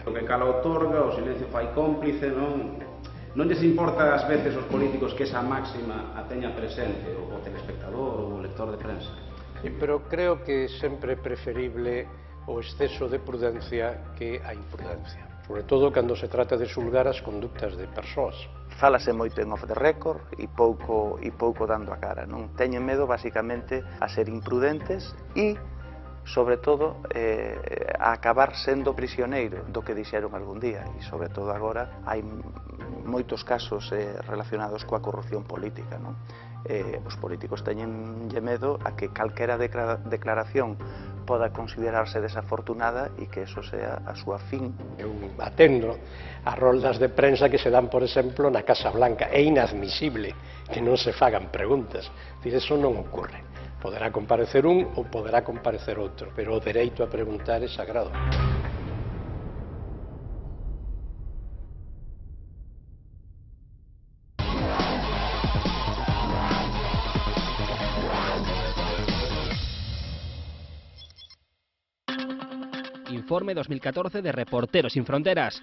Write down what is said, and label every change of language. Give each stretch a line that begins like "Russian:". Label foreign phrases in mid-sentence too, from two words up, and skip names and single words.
Galician: O que cala outorga, o silencio fai cómplice, non lles importa ás veces aos políticos que esa máxima a teña presente o telespectador ou o lector de prensa. Pero creo que sempre é preferible o exceso de prudencia que a imprudencia, sobre todo cando se trata de xulgar as conductas de persoas. Fálase moito en
English: off the record
Galician: e pouco dando a cara, non? Teñen medo basicamente a ser imprudentes e sobre todo a acabar sendo prisioneiro do que dixeron algún día, e sobre todo agora hai moitos casos relacionados coa corrupción política, non? Os políticos teñenlle medo a que calquera declaración poda considerarse desafortunada e que
Spanish: eso sea
Galician: a súa fin. Eu atendo as roldas de prensa que se dan, por exemplo, na Casa Blanca. É inadmisible que non se fagan preguntas. Eso non ocorre. Poderá comparecer un ou poderá comparecer outro, pero o dereito a preguntar é sagrado. Informe 2014 de Reporteros Sin Fronteras.